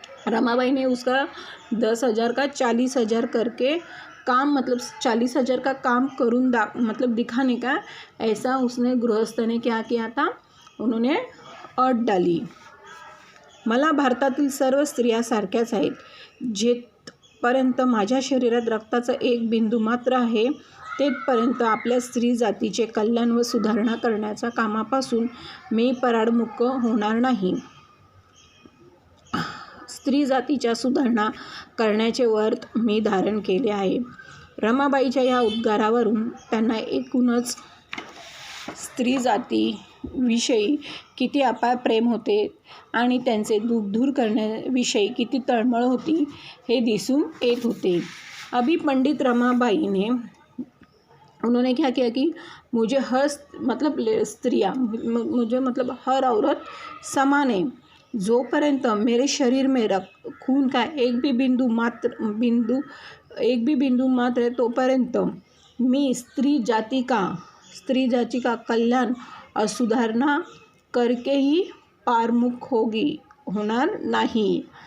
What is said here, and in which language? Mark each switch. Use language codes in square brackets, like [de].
[hi] रमाबाई ने उसका 10,000 का 40,000 करके काम मतलब 40,000 का काम करून मतलब दिखाने का ऐसा उसने गृहस्थ ने क्या किया था, उन्होंने अट डाली। [mr] मला भारतातील सर्व स्त्रिया सारख्याच आहेत। जेथपर्यंत माझ्या शरीरात रक्ताचा एक बिंदू मात्र आहे तेथपर्यंत आपल्या स्त्री जातीचे कल्याण व सुधारणा करण्याच्या कामापासून मी पराडमुख होणार नाही। स्त्री जातीच्या सुधारणा करण्याचे व्रत मी धारण केले आहे। रमाबाईच्या या उद्गारावरून त्यांना एकूणच स्त्री जातीविषयी किती अपार प्रेम होते आणि त्यांचे दुःख दूर करण्याविषयी किती तळमळ होती हे दिसून येत होते। [hi] अभी पंडित रमाबाई ने उन्होंने क्या किया कि मुझे हर मतलब स्त्रियाँ मुझे मतलब हर औरत समान है। जोपर्यंत मेरे शरीर में खून का एक भी बिंदु मात्र है तोपर्यंत मी स्त्री जाति का कल्याण और सुधारणा करके ही पारमुख होणार नहीं।